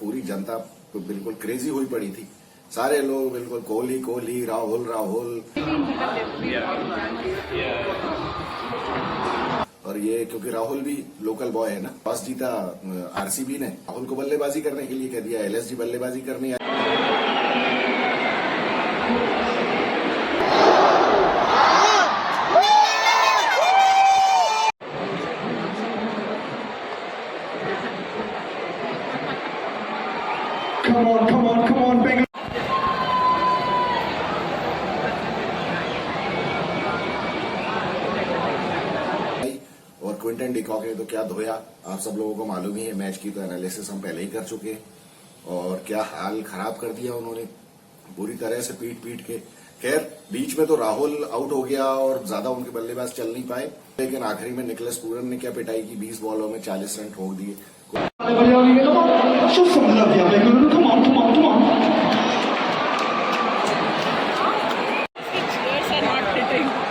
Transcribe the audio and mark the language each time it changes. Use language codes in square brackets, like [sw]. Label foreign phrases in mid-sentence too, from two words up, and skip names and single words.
[hi] पूरी जनता तो बिल्कुल क्रेजी हुई पड़ी थी। सारे लोग बिल्कुल कोहली कोहली, राहुल राहुल। और ये क्योंकि राहुल भी [en] local boy [hi] है ना, टॉस जीता आरसीबी ने, राहुल को बल्लेबाजी करने के लिए कह दिया, एलएसजी बल्लेबाजी करनी। [en] Come on, come on, come on, Bengal. [hi] और क्विंटन डिकॉक ने तो क्या धोया, आप सब लोगों को मालूम ही है। मैच की तो एनालिसिस हम पहले ही कर चुके हैं, और क्या हाल खराब कर दिया उन्होंने पूरी तरह से पीट पीट के। खैर, बीच में तो राहुल आउट हो गया और ज्यादा उनके बल्लेबाज चल नहीं पाए, लेकिन आखिरी में निकोलस पूरन ने क्या पिटाई की, 20 बॉलों में 40 रन ठोक दिए। [en] Show some love, yeah, Bengal. Come on, come on, come on. Cheers are not hitting.